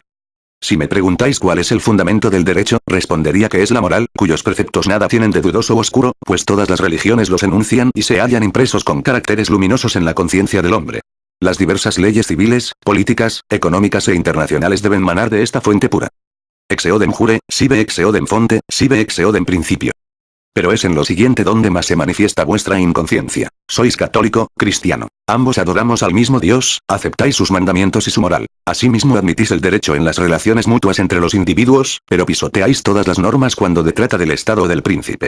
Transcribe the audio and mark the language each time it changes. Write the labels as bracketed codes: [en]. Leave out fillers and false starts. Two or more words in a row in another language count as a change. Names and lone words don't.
[es] Si me preguntáis cuál es el fundamento del derecho, respondería que es la moral, cuyos preceptos nada tienen de dudoso o oscuro, pues todas las religiones los enuncian y se hallan impresos con caracteres luminosos en la conciencia del hombre. Las diversas leyes civiles, políticas, económicas e internacionales deben manar de esta fuente pura. [la] Ex eodem jure, sive ex eodem fonte, sive ex eodem principio. [es] Pero es en lo siguiente donde más se manifiesta vuestra inconsciencia. Sois católico, cristiano. Ambos adoramos al mismo Dios, aceptáis sus mandamientos y su moral. Asimismo admitís el derecho en las relaciones mutuas entre los individuos, pero pisoteáis todas las normas cuando se trata del Estado o del príncipe.